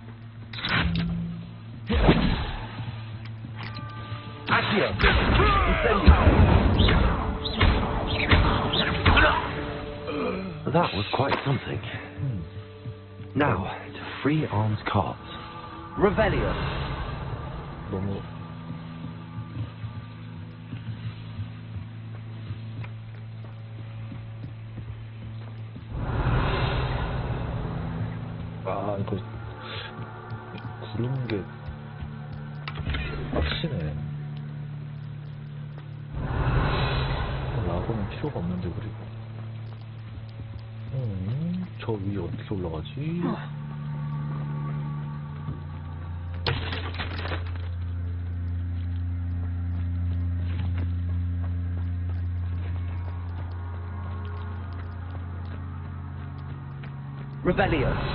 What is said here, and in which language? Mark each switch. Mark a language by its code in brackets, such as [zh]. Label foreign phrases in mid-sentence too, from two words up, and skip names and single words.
[ko] Accio. [en] That was quite something. Now, to free armed carts. [ko] Revelio. 너무 아 이거 구르는 게 빡치네. 라고는 필요가 없는데 그리고 저 위에 어떻게 올라가지? Revelio.